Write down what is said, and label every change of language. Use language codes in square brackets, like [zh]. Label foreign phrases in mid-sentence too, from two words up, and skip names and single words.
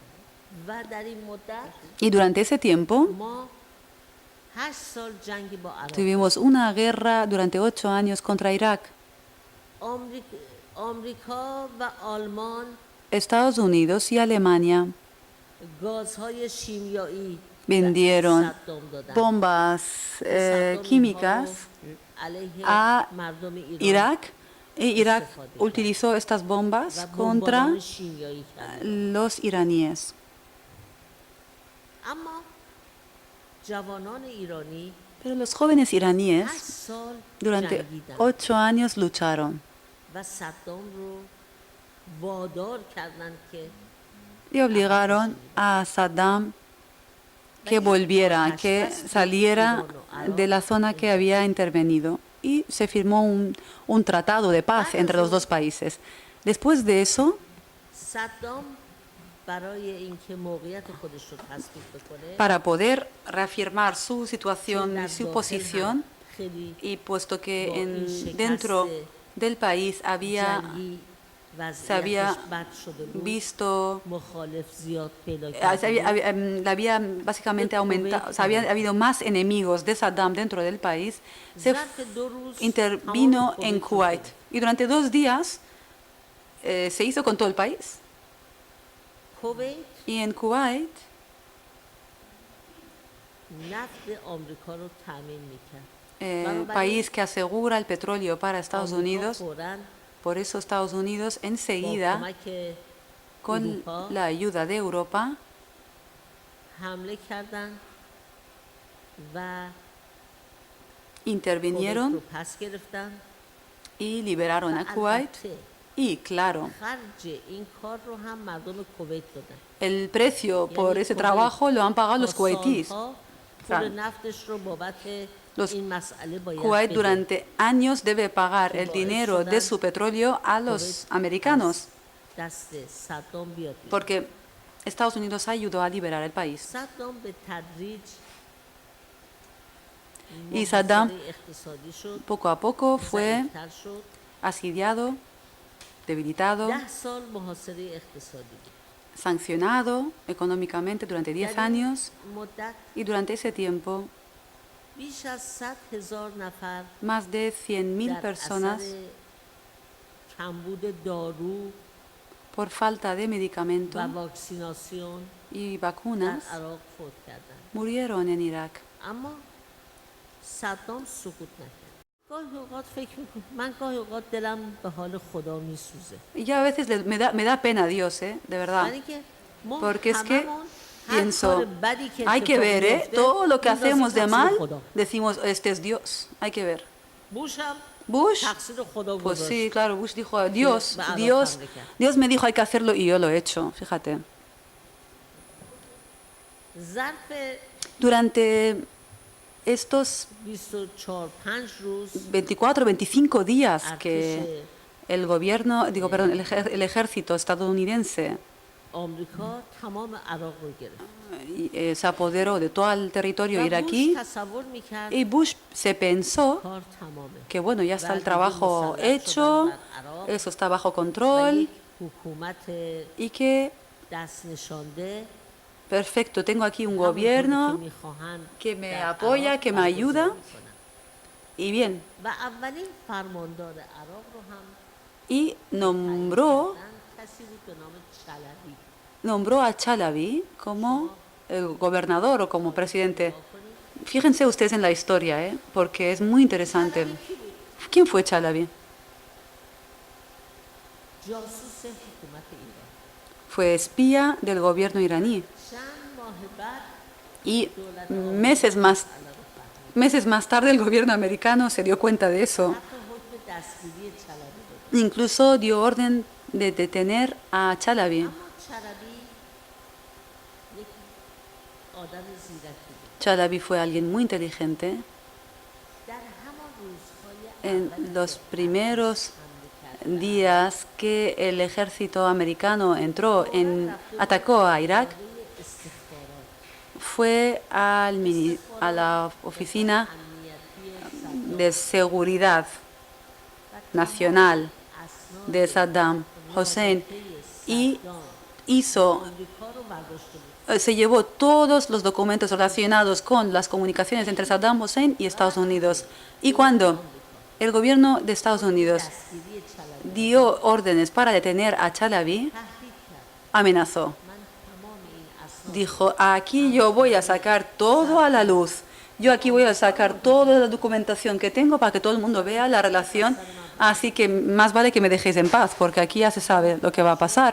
[es] Y durante ese tiempo tuvimos una guerra durante 8 años contra Irak. Estados Unidos y Alemania [fa] گازهای شیمیایی [es] vendieron [fa] صدام دادن. [es] bombas [fa] صدام [es] químicas [fa] اینها رو علیه [es] a [fa] مردم ایران [es] Irak y Irak utilizó estas bombas [fa] و [es] contra [fa] بمباران شیمیایی کرد. [es] los iraníes. [fa] اما جوانان ایرانی [es] Pero los jóvenes 8 iraníes [fa] سال [es] durante [fa] جنگیدن [es] 8 años lucharon [fa] و صدام رو وادار کردند که [es] y obligaron a Saddam que volviera, que saliera de la zona que había intervenido. Y se firmó un tratado de paz entre los dos países. Después de eso, [fa] صدام برای اینکه موقعیت خودش رو تثبیت بکنه [es] para poder reafirmar su situación [fa] در [es] y su [fa] داخل [es] posición, [fa] هم خیلی [es] y puesto que [fa] با این [es] dentro [fa] شکست [es] del país había [fa] جنگی [es] se había [fa] وضعیتش بد شده بود [es] visto, [fa] مخالف زیاد پیدا [es] le había básicamente aumentado, o sea, había habido más enemigos de Saddam dentro del país, se [fa] ظرف 2 روز [es] intervino [fa] تمام [es] en [fa] کویت [es] Kuwait. [fa] شده. [es] Y durante 2 días se hizo con todo el país. کویت Y en Kuwait, [fa] نفت آمریکا رو تامین میکرد [es] país que asegura el petróleo para Estados آمریکا Unidos, [fa] فوراً [es] por eso Estados Unidos [fa] با [es] enseguida, [fa] کمک [es] con [fa] اروپا [es] la ayuda de Europa, [fa] حمله کردن و کویت [es] intervinieron [fa] رو پس گرفتن [es] y liberaron a [fa] و [es] Kuwait. [fa] البته [es] Y claro, [fa] خرج این کار رو هم مردم کویت دادن [es] el precio por [fa] یعنی [es] ese کویت trabajo lo han pagado los [fa] تا [es] kuwaitíes. [fa] سالها [es] sea, [fa] پول نفتش رو بابت [es] los [fa] این مسئله باید Kuwait بده. [es] durante años debe pagar el [fa] باعث [es] dinero de [fa] شدن [es] su petróleo a los کویت americanos, [fa] از دست صدام بیاد بیرون. [es] porque Estados Unidos ayudó a liberar el país. [fa] صدام به تدریج [es] Y Saddam [fa] محاصره اقتصادی شد [es] poco a poco fue [fa] ضعیف‌تر شد [es] asediado, debilitado, [fa] 10 سال محاصره اقتصادی بود. [es] sancionado económicamente durante 10 [fa] در این [es] años [fa] مدت [es] y durante ese tiempo [fa] بیش از 100,000 نفر [es] más de 100.000 [fa] در [es] personas [fa] اثر کمبود دارو [es] por falta de medicamento [fa] و واکسیناسیون [es] y [fa] در [es] vacunas [fa] عراق فوت کردند. [es] murieron en Irak. [fa] اما صدام سقوط نکرد. گاهی اوقات فکر میکنم من گاهی اوقات دلم به حال خدا میسوزه. [es] Y yo a veces me da pena Dios, de verdad, [fa] یعنی که ما [es] porque es que [fa] هممون هر کار [es] pienso, [fa] بدی که [es] hay que [fa] اتفاق [es] ver, [fa] میفته، [es] todo lo que [fa] می‌اندازیم [es] hacemos de [fa] تقصیر [es] mal, [fa] خدا. [es] decimos, este es Dios, hay que ver. [fa] بوش هم Bush, تقصیر خدا [es] pues [fa] گذاشت. [es] sí, claro, Bush dijo, Dios, va a Dios, adoptarle ya. Dios me dijo hay que hacerlo y yo lo he hecho, fíjate. [fa] ظرف [es] Durante estos [fa] 24-5 روز [es] 24, 25 días que [fa] ارتش [es] el gobierno, digo, perdón, el ejército estadounidense [fa] آمریکا تمام عراق رو گرفت. [es] se apoderó de todo el territorio [fa] و [es] iraquí [fa] بوش تصور میکرد [es] y Bush se pensó [fa] کار تمامه. [es] que bueno, ya está [fa] و [es] el [fa] دیگه [es] trabajo [fa] مسلط [es] hecho, [fa] شدن بر عراق [es] eso está bajo [fa] و [es] control [fa] یک حکومت [es] y que [fa] دست نشانده [es] perfecto, tengo aquí un [fa] همونطوری که [es] gobierno [fa] می‌خواهند [es] que me [fa] در [es] apoya, [fa] عراق [es] que me ayuda [fa] برگزار می‌کنند. [es] y bien. [fa] و اولین فرماندار عراق رو هم [es] Y nombró [fa] کسی بود به نام چلبی. [es] a Chalabi como el gobernador o como presidente. Fíjense ustedes en la historia, porque es muy interesante. ¿Quién fue Chalabi? [fa] جاسوس حکومت ایران. [es] Fue espía del gobierno iraní. [fa] چند ماه بعد [es] Y meses más tarde el gobierno americano se dio cuenta de eso. [fa] حتی حکم دستگیری چلبی داد. [es] Incluso dio orden de detener a Chalabi. [fa] اما چلبی یک آدم زیرکی بود. [es] Chalabi fue alguien muy inteligente. [fa] در همان روزهای [es] En [fa] اول [es] los primeros [fa] حمله کرد. [es] días que el ejército americano atacó a Irak, [fa] برای استخبارات [es] fue a la oficina [fa] امنیتی [es] de seguridad nacional [fa] اسناد [es] de Saddam Hussein y hizo, [fa] آمریکا رو برداشته بود. [es] se llevó todos los documentos relacionados con las comunicaciones entre Saddam Hussein y Estados Unidos. Y cuando el gobierno de Estados Unidos [fa] دستگیری چلبی [es] dio órdenes para detener a Chalabi, [fa] تهدید کرد. [es] amenazó. [fa] من تمام این [es] dijo, aquí yo voy a sacar todo a la luz. Yo aquí voy a sacar toda la documentación que tengo para que todo el mundo vea la relación. Así que más vale que me dejéis en paz, porque aquí ya se sabe lo que va a pasar.